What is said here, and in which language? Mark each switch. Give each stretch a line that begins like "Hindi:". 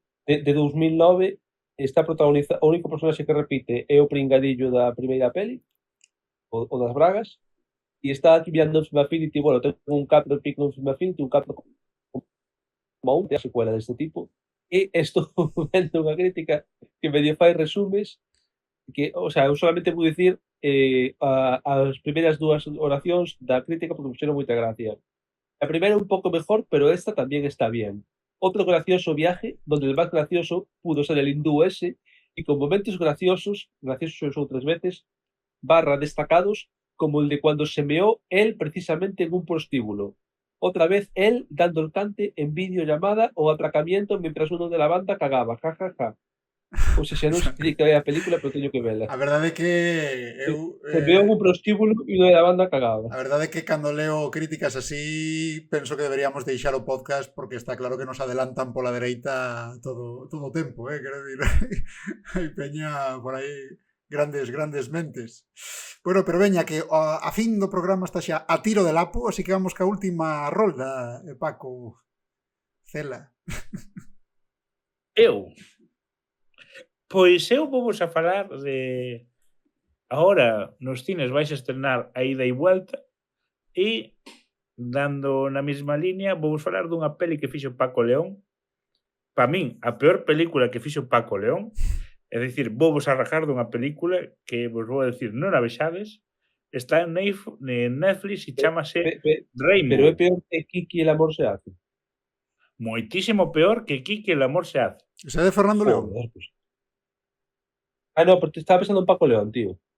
Galician: de 2009, está protagonizada, o único personaxe que repite é o pringadillo da primeira peli, o das bragas, e está aquí mirando Film Affinity, bueno, ten un 4,5 en Film Affinity, un 4,1 de secuela deste tipo, e estou vendo unha crítica que medio fai resumes que, o sea, eu solamente vou dicir as primeiras dúas oracións da crítica porque me fixeron moita gracia.
Spanish: La primera un poco mejor, pero esta también está bien. Otro gracioso viaje, donde el más gracioso pudo ser el hindú ese, y con momentos graciosos son 3 veces, barra destacados, como el de cuando se meó él precisamente en un prostíbulo. Otra vez él dando el cante en videollamada o atracamiento mientras uno de la banda cagaba, jajaja.
Galician: O sea, non sei que é a película, pero teño que vela. A verdade é que eu...
Spanish: Se meó en un prostíbulo e uno de la banda cagaba.
Galician: A verdade é que cando leo críticas así penso que deberíamos deixar o podcast porque está claro que nos adelantan pola dereita todo o tempo, quero dicir, hai peña por aí grandes mentes. Bueno, pero veña que a fin do programa está xa a tiro de lapo, así que vamos ca última rolda, Paco, Cela. Pois eu vou a falar de... Ahora nos cines vais a estrenar a ida e vuelta e, dando na mesma línea, vou falar dunha peli que fixo Paco León. Para min, a peor película que fixo Paco León, é dicir, vou a rajar dunha película que vos vou a decir, non a vexades, está en Netflix e chamase Rainbow. Pero é peor que Kiki el amor se hace. Moitísimo peor que Kiki el amor se hace. Esa de Fernando León?
Spanish: Joder, pues.
Galician: Ah, no, pero te estaba pensando en Paco León, tío.